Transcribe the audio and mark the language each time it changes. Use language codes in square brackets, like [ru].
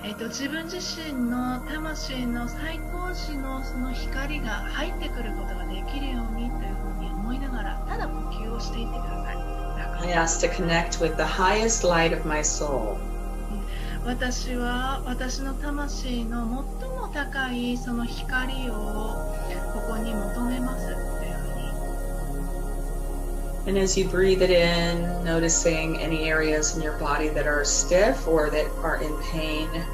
[ja] 自分自身の魂の最高次のその光が入ってくることができるようにというふうに思いながら、ただ呼吸をしていってください。 [en] I ask to connect with the highest light of my soul. [ja] 私は私の魂の最も高いその光をここに求めますというふうに。 [en] And as you breathe it in, noticing any areas in your body that are stiff or that are in pain.